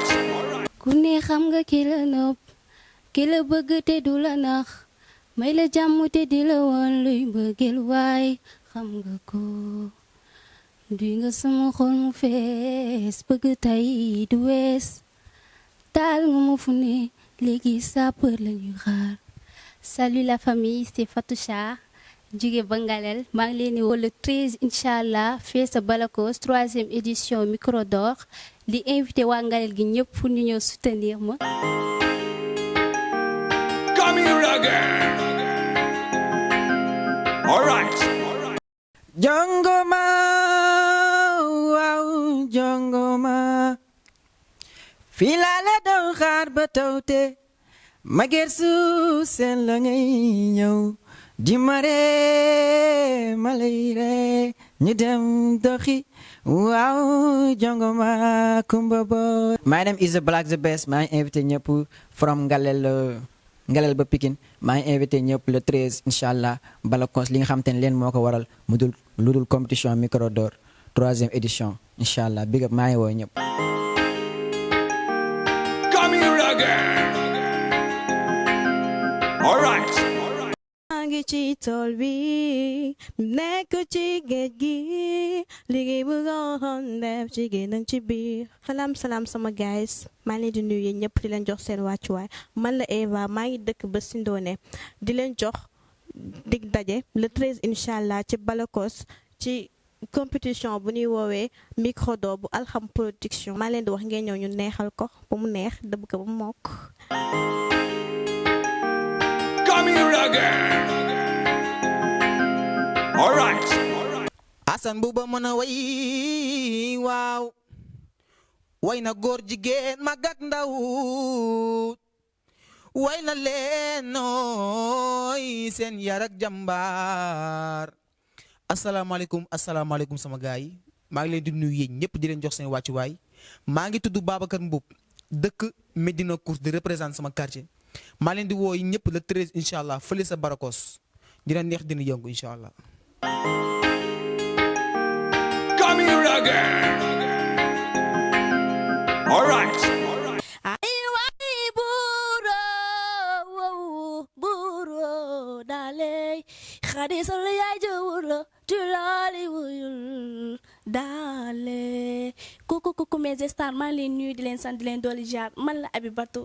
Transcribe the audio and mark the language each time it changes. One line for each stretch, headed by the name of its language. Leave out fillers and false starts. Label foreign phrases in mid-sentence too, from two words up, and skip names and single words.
Wolof: ku ne xam nga ki la nopp ki la bëgg te du la nax may la jàmm te di la woon luy bëggeel waay xam nga ko duy nga sama xol mu fees bëgg tay du wees taal nga ma fu ne léegi sapeur la ñuy xaar.
French: Salut la famille, c'est Fatoucha
Wolof: jóge ba Ngalel maa ngi leen di woo le 13
Arabic: incha allah
Wolof: fee sa Balakos
French: 3e édition micro d'or
Wolof: di invité waa Ngalel gi ñëpp pour ñu ñëw soutenir ma.
English: Come here again. Alright.
Wolof: Jongoma waaw jongoma fii laa la doon xaar ba tawte ma gersu seen la ngay ñëw di mare ma lay ree ñu dem doxi waaw jongoma kumba boy.
English: My name is Black the Best
Wolof: maa ngi invité ñëpp from Ngalel ba Pikine maa ngi invité ñëpp le 13
Arabic: incha allah
Wolof: Balakos li nga xam te ne leen moo ko waral lu dul compétition micro d'or
French: 3e édition
Arabic: incha allah
English: big up
Wolof: maa ngi woo ñëpp.
English: Come here again. Alright.
Wolof: maa ngi ci tool bi nekk ci géej gi liggéey bu goxoon def ci génn ci biir. salaam sama guys maa ngi leen di nuyu yéen ñëpp di leen jox seen wàccuwaay man la Eva maa ngi dëkk ba Sindone di leen jox dig daje le 13
Arabic: incha allah
Wolof: ci Balakos ci compétition bu ñuy woowee micro d'or bu Alham Production maa leen di wax ngeen ñëw ñu neexal ko ba mu neex dëbb ko ba mu mokk.
English: Come here again. Alright.
Wolof: Asan bu ba mën a way waaw way na góor jigéen mag ak ndaw way na leen nooy seen yar ak jàmbaar. asalaamaaleykum sama gaay yi maa ngi leen di nuyu yéen ñëpp di leen jox seen wàccuwaay maa ngi tudd Babacar Mboup dëkk Medina Course di représente sama quartier maa leen di woo yi ñëpp le 13
Arabic: incha allah
Wolof: fële sa Balakos dina neex dina yëngu
Arabic: incha allah.
English: Come here again. Alright.
Wolof: ay waay buuro daale xadi sol yaay jawur la tulaali wuyul daale kuku
French: mes stars
Wolof: maa leen nuyu di leen sant di leen dooli jaar man la Abibatou